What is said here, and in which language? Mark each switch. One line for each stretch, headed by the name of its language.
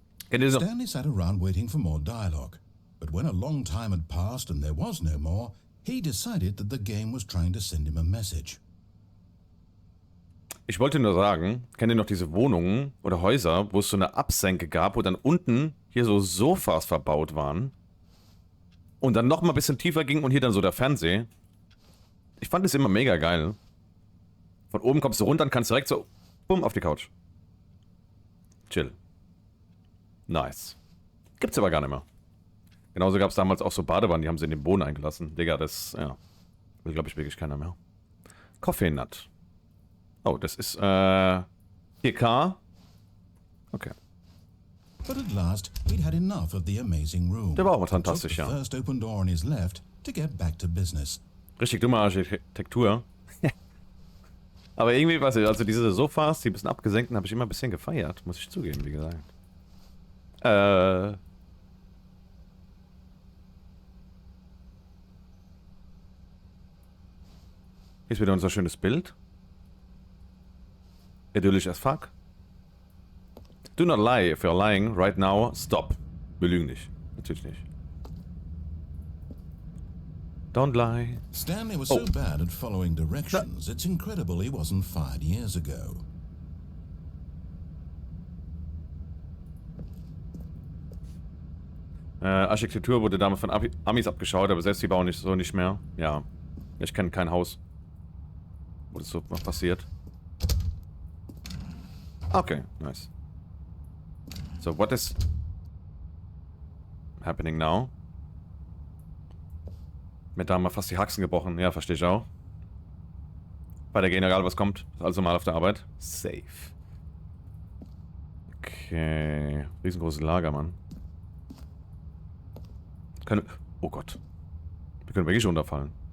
German: Kennt ihr so?
English: Stanley sat around waiting for more dialogue, but when a long time had passed and there was no more, he decided that the game was trying to send him a message.
German: Ich wollte nur sagen, kennt ihr noch diese Wohnungen oder Häuser, wo es so eine Absenke gab, wo dann unten hier so Sofas verbaut waren und dann nochmal ein bisschen tiefer ging und hier dann so der Fernseher. Ich fand es immer mega geil. Von oben kommst du runter und kannst direkt so, bumm, auf die Couch. Chill. Nice. Gibt's aber gar nicht mehr. Genauso gab es damals auch so Badewannen, die haben sie in den Boden eingelassen. Digga, das, ja. Will, glaube ich, wirklich keiner mehr. Coffee Nut. Oh, das ist, 4K. Okay.
English: But at last, he'd had enough of the amazing room.
German: Der war auch
English: He took
German: fantastisch,
English: the
German: ja.
English: first open door on his left to get back to business.
German: Richtig dumme Architektur. Aber irgendwie, weiß ich, also diese Sofas, die ein bisschen abgesenkten, habe ich immer ein bisschen gefeiert, muss ich zugeben, wie gesagt. Hier ist wieder unser schönes Bild.
English: Idyllisch as fuck. Do not lie. If you're lying right now, stop.
German: Wir lügen nicht. Natürlich nicht.
English: Don't lie. Stanley was so bad at following directions, it's incredible he wasn't fired years ago.
German: Architektur wurde damals von Amis abgeschaut, aber selbst die bauen nicht mehr. Ja. Ich kenne kein Haus, wo das so noch passiert. Okay, nice.
English: So, what is happening now?
German: Mir da mal fast die Haxen gebrochen. Ja, verstehe ich auch. Weitergehen, egal was kommt. Ist also mal auf der Arbeit. Safe. Okay. Riesengroßes Lager, Mann. Oh Gott. Wir können wirklich runterfallen.